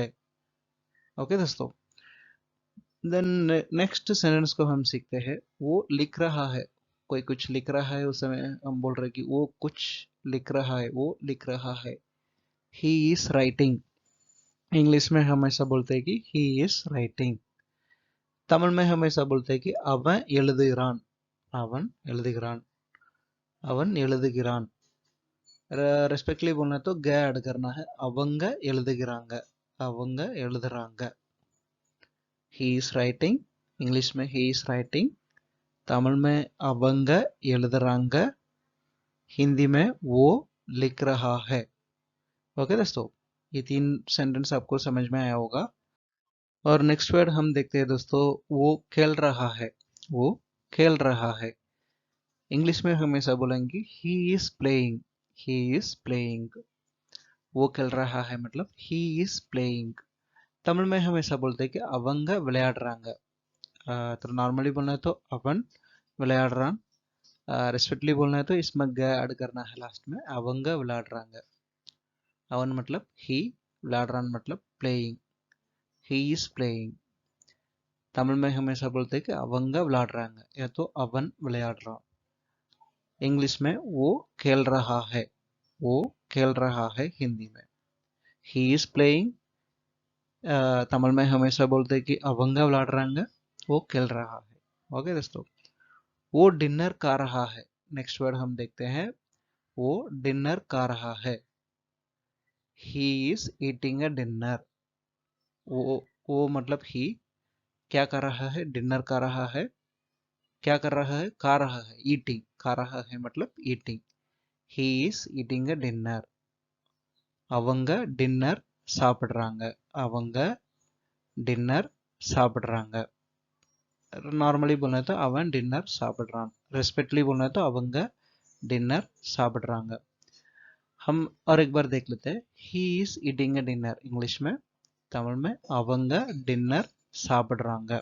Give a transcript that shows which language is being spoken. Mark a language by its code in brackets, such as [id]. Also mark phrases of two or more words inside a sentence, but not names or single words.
[hi] ओके दोस्तों, [en] then next sentence [hi] को हम सीखते हैं। वो लिख रहा है। कोई कुछ लिख रहा है, उस समय हम बोल रहे हैं कि वो कुछ लिख रहा है। वो लिख रहा है। [en] he is writing. [hi] इंग्लिश में हम ऐसा बोलते हैं कि [en] he is writing. [hi] तमिल में हम ऐसा बोलते हैं कि [ta] அவன் எழுதுகிறான்। அவன் எழுதுகிறான்। அவன் எழுதுகிறான்। [hi] रेस्पेक्टली बोलना है तो ग ऐड करना है। [ta] அவங்க எழுதுகிறாங்க। அவங்க எழுதுறாங்க। [en] he is writing. [hi] इंग्लिश में [en] he is writing. [hi] तमिल में [ta] அவங்க எழுதுறாங்க। [hi] हिंदी में वो लिख रहा है। ओके दोस्तों, ये तीन सेंटेंस आपको समझ में आया होगा। और [en] next word [hi] हम देखते हैं दोस्तों। वो खेल रहा है। वो खेल रहा है। इंग्लिश में हम ऐसा बोलेंगे [en] he is playing. he is playing. [hi] वो खेल रहा है मतलब [en] he is playing. [hi] तमिल में हम ऐसा बोलते हैं कि [ta] அவங்க விளையாடுறாங்க। [hi] तो नॉर्मली बोलना है तो [ta] அவன் விளையாடுறான்। [hi] रेस्पेक्टली बोलना है तो इसमें ग ऐड करना है लास्ट में। [ta] அவங்க விளையாடுறாங்க। अवन मतलब ही, விளையாடுறான் मतलब प्लेइंग। [en] he is playing. [hi] तमिल में हम ऐसा बोलते हैं कि [ta] அவங்க விளையாடுறாங்க [hi] या तो [ta] அவன் விளையாடுறான்। [hi] इंग्लिश में वो खेल रहा है। वो खेल रहा है हिंदी में। [en] he is playing. [hi] तमिल में हम ऐसा बोलते हैं कि [ta] அவங்க விளையாடுறாங்க। [hi] वो खेल रहा है। ओके दोस्तों, वो डिनर खा रहा है। नेक्स्ट वर्ड हम देखते हैं। वो डिनर खा रहा है। [en] he is eating a dinner. [hi] वो मतलब ही। क्या कर रहा है? डिनर कर रहा है। क्या कर रहा है? खा रहा है। ईटिंग। खा रहा है मतलब ईटिंग। [en] he is eating a dinner. [ta] அவங்க डिनर சாப்பிடுறாங்க। அவங்க डिनर சாப்பிடுறாங்க। [hi] नॉर्मली बोलना है तो [ta] அவன் डिनर சாப்பிடுறான்। [hi] रेस्पेक्टली बोलना है तो [ta] அவங்க डिनर சாப்பிடுறாங்க। [hi] हम और एक बार देख लेते हैं। [en] he is eating a dinner इंग्लिश में। [hi] तमिल में [ta] அவங்க डिनर சாப்பிடுறாங்க।